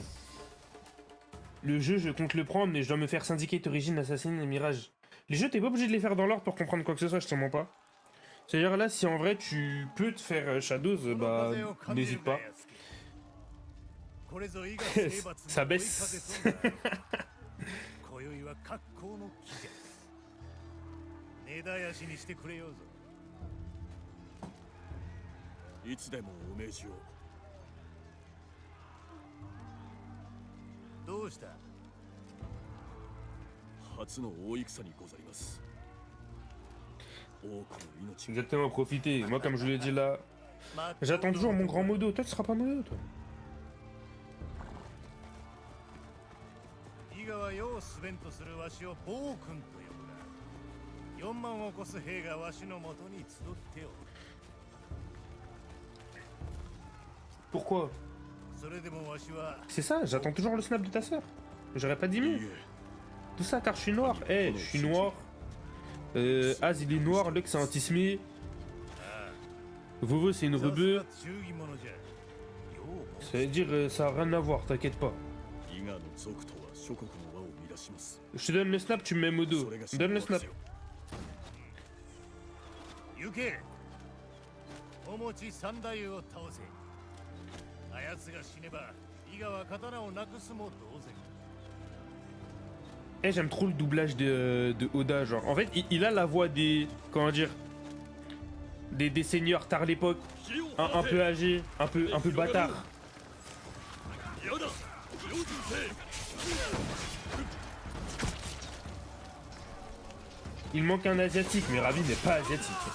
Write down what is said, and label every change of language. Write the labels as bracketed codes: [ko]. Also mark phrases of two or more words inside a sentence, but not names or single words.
[fr] Le jeu, je compte le prendre, mais je dois me faire Syndicate, Origin, Assassin et Mirage. Les jeux, t'es pas obligé de les faire dans l'ordre pour comprendre quoi que ce soit, je te mens pas. C'est-à-dire là, si en vrai tu peux te faire Shadows, bah n'hésite pas. Ça baisse. [ja] いつでもお命じを。どうした？初の大戦にございます。多くの命。 [fr] Exactement, profitez. Moi, comme je l'ai dit là, j'attends toujours mon grand modo. Toi, tu seras pas modo, toi. [ja] 伊賀は世をすべんとするわしを暴君と呼ぶが、4万を超す兵がわしのもとに集っておる。 [fr] Pourquoi? C'est ça, j'attends toujours le snap de ta sœur. J'aurais pas dit mieux. Tout ça car je suis noir. Eh, je suis noir. Az il est noir, Lux c'est un tismé. Vovo c'est une rebeu. Ça veut dire ça a rien à voir, t'inquiète pas. Je te donne le snap, tu me mets modo. Donne le snap. [ja] あやつが死ねば伊賀は刀をなくすも同然。 [fr] Eh, j'aime trop le doublage de Oda, genre. En fait, il a la voix des... Comment dire? Des seigneurs tard l'époque. Un peu âgés, un peu bâtard. Il manque un asiatique, mais Rabi n'est pas asiatique.